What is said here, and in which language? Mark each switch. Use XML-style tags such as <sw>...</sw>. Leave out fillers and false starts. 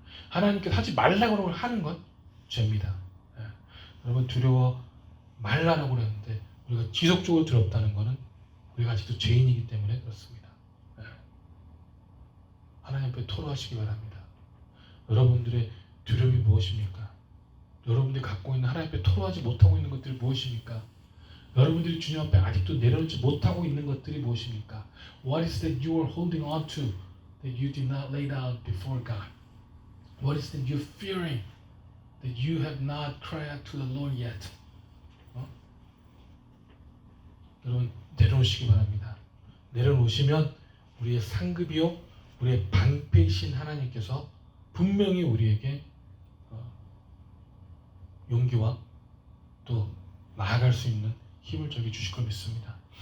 <ko>하나님께서 하지 말라고 하는 건 죄입니다. 여러분, 두려워 말라라고 했는데 우리가 지속적으로 두렵다는 것은 우리가 아직도 죄인이기 때문에 그렇습니다. 하나님 앞에 토로하시기 바랍니다. 여러분들의 두려움이 무엇입니까? 여러분들이 갖고 있는 하나님 앞에 토로하지 못하고 있는 것들이 무엇입니까? 여러분들이 주님 앞에 아직도 내려놓지 못하고 있는 것들이 무엇입니까?</ko> <en>What is that you are holding on to that you did not lay down before God? What is that you're fearing that you have not cried out to the Lord yet?</en> <ko>여러분, 내려놓으시기 바랍니다. 내려놓으시면 우리의 상급이요, 우리의 방패이신 하나님께서 분명히 우리에게 용기와 또 나아갈 수 있는 힘을 저에게 주실 걸 믿습니다.</ko>